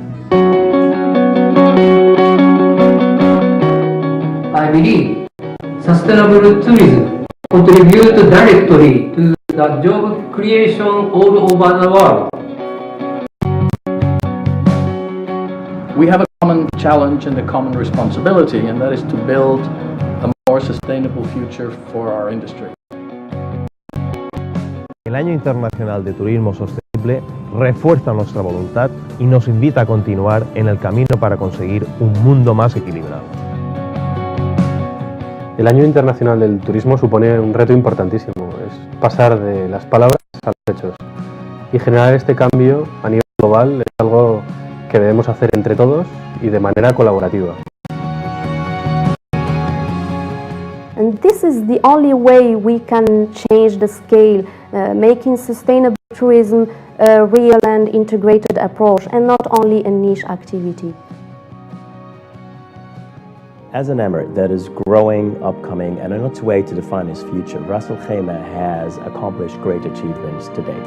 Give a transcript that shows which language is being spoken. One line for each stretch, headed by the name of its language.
English: I believe sustainable tourism contributes directly to the job creation all over the world. We have a common challenge and a common responsibility, and that is to build a more sustainable future for our industry.
Spanish: El Año Internacional de Turismo Sostenible refuerza nuestra voluntad y nos invita a continuar en el camino para conseguir un mundo más equilibrado. El Año Internacional del Turismo supone un reto importantísimo, es pasar de las palabras a los hechos. Y generar este cambio a nivel global es algo que debemos hacer entre todos y de manera colaborativa.
English: And this is the only way we can change the scale, making sustainable tourism a real and integrated approach and not only a niche activity. As an emirate that is growing, upcoming, and on its way to define its future, Ras Al Khaimah has accomplished great achievements to date.